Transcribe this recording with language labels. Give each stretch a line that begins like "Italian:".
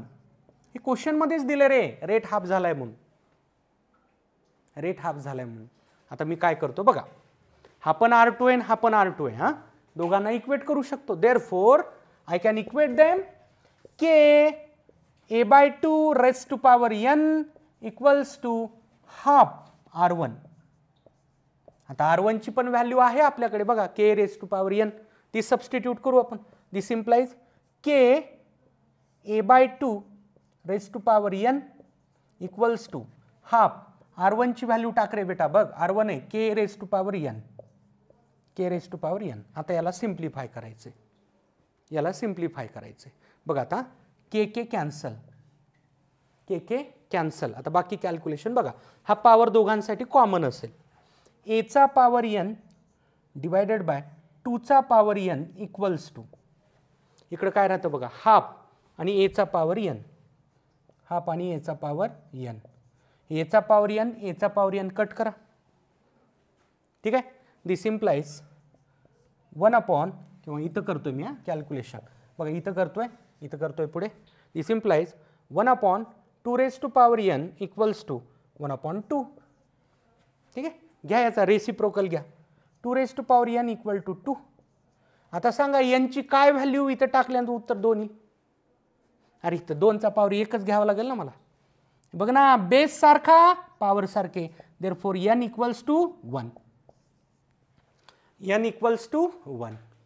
Marathi: हे क्वेश्चन मध्येच दिले रे, रेट हाफ झालाय म्हणून. आता मी काय करतो बघा, हा पण R2 आहे, हा पण R2 आहे. हा दोघांना इक्वेट करू शकतो.
English: Therefore I can equate them. K A/2 raised to power n equals to half R1.
Marathi: आता R1 ची पण व्हॅल्यू आहे आपल्याकडे बघा k raise to power n, ती सबस्टिट्यूट करू आपण.
English: This implies k a/2 raise to power n equals to half.
Marathi: R1 ची व्हॅल्यू टाक रे बेटा, बघ R1 आहे k raise to power n, k raise to power n. आता याला सिम्प्लिफाय करायचे, याला सिम्प्लिफाय करायचे. बघ आता k कॅन्सल, k कॅन्सल. आता बाकी कॅल्क्युलेशन बघा, हा पॉवर दोघांसाठी कॉमन असेल. a चा पॉवर n डिवायडेड बाय 2 चा पॉवर n इक्वल्स टू, इकडे काय राहतं बघा, हाफ आणि a चा पॉवर n, हाफ आणि a चा पॉवर n. a चा पॉवर n, a चा पॉवर n कट करा. ठीक आहे.
English: this implies
Marathi: 1 किंवा इथं करतोय मी कॅल्क्युलेशन बघा, इथं करतोय पुढे.
English: This implies 1/2 raise to power n equals to 1/2.
Marathi: ठीक आहे. घ्या याचा
English: Reciprocal घ्या, 2 raise to power n equal to 2.
Marathi: आता सांगा n ची काय व्हॅल्यू इथं टाकल्यानंतर उत्तर 2 येईल. अरे इथं 2 चा पॉवर 1च घ्यावा लागेल ना मला. बघ ना,
English: Base सारखा power सारखे, therefore n equals to 1, n equals to 1.